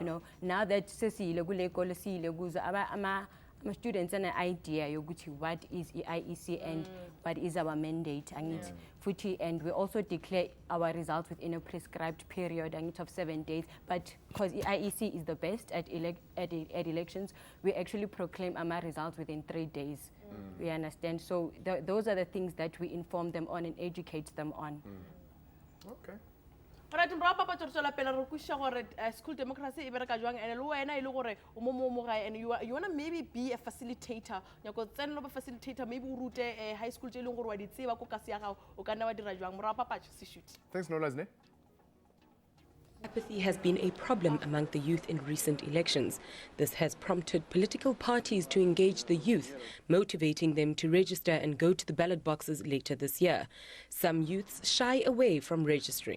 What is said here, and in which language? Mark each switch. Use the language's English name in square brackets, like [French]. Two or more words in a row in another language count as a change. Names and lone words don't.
[English] You know, now that my students an idea yoguthi what is IEC and what is our mandate and we also declare our results within a prescribed period of 7 days, but because IEC is the best at elections, we actually proclaim our results within 3 days. We understand, so those are the things that we inform them on and educate them on. Okay. Alright, [Tswana] mbra papa tsotsola pele re kusha gore [English] school democracy [Tswana] e bereka jwang ene le wena ile gore o mo gae [English] and you want to maybe be a facilitator. [Tswana] Nyako tsena ba facilitator, maybe o rute [English] high school [Tswana] tse leng gore wa di tseba ko kasi ya gago o ka nna wa dira jwang mbra papa se shoot. [English] Thanks Nolas ne. Apathy has been a problem among the youth in recent elections. This has prompted political parties to engage the youth, motivating them to register and go to the ballot boxes later this year. Some youths shy away from registering.